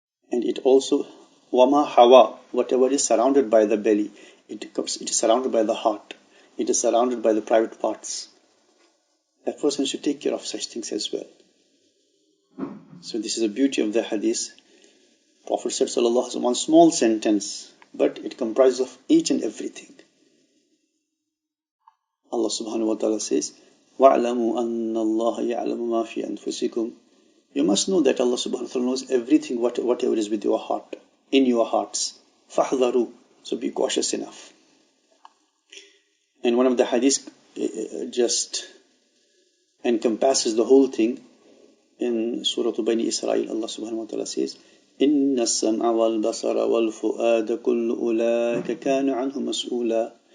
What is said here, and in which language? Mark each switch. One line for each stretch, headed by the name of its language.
English: And it also, wama hawa, whatever is surrounded by the belly, it is surrounded by the heart, it is surrounded by the private parts. A person should take care of such things as well. So this is the beauty of the hadith. Prophet said sallallahu alaihi wasallam, one small sentence, but it comprises of each and everything. Allah subhanahu wa ta'ala says,
Arabic: وَاعْلَمُوا أَنَّ اللَّهَ يَعْلَمُ مَا فِي أَنفُسِكُمْ.
English: You must know that Allah subhanahu wa ta'ala knows everything, whatever is with your heart, in your hearts. فَحْذَرُوا. So be cautious enough. And one of the hadiths just encompasses the whole thing. In Surah Bani Israel, Allah subhanahu wa ta'ala says,
Arabic: إِنَّ السَّمْعَ وَالْبَصَرَ وَالْفُؤَادَ كُلُّ أُولَٰئِكَ كَانَ عَنْهُ مَسْئُولًا.